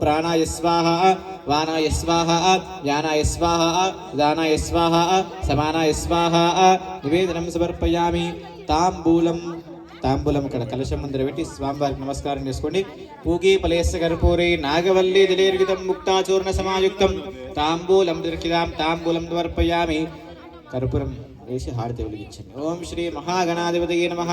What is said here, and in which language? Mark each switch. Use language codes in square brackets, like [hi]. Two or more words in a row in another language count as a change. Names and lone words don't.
[sa] प्राणाय स्वाहा वानाय स्वाहा यानाय स्वाहा दानाय स्वाहा समानाय स्वाहा निवेदनं समर्पयामि [te] తాంబూలం ఇక్కడ కలశం ముందర పెట్టి స్వామివారికి నమస్కారం చేసుకోండి. [sa] పూగి ఫలేస్య కర్పూరే నాగవల్లి జలేర్గితం ముక్తాచూర్ణ సమాయుక్తం తాంబూలం దర్శిదాం తాంబూలం సమర్పయామి. [te] కర్పూరం వేసి హారతి వెలిగించండి. [sa] ఓం శ్రీ మహాగణాధిపతయే నమః.